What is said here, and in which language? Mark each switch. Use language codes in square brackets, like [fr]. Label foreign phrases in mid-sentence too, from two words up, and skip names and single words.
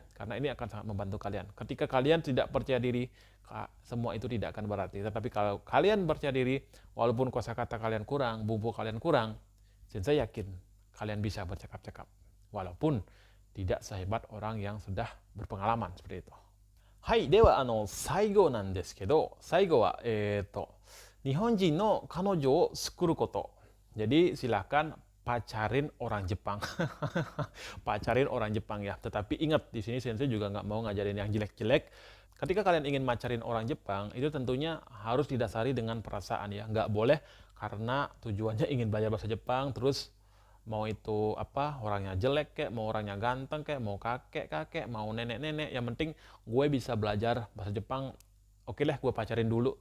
[id] Karena ini akan sangat membantu kalian. Ketika kalian tidak percaya diri, semua itu tidak akan berarti. Tetapi kalau kalian percaya diri, walaupun kosakata kalian kurang, bumbu kalian kurang, saya yakin kalian bisa bercakap-cakap. Walaupun tidak sehebat orang yang sudah berpengalaman seperti itu. [ja] はい。では、最後なんですけど、最後は、日本人の彼女を作ること。 [id] Jadi, silahkan pacarin orang Jepang. Pacarin orang Jepang ya. Tetapi ingat, di sini Sensei juga nggak mau ngajarin yang jelek-jelek. Ketika kalian ingin pacarin orang Jepang, itu tentunya harus didasari dengan perasaan ya. Nggak boleh karena tujuannya ingin belajar bahasa Jepang, terus mau itu apa orangnya jelek kayak mau orangnya ganteng kayak mau kakek mau nenek yang penting gue bisa belajar bahasa Jepang, oke lah gue pacarin dulu.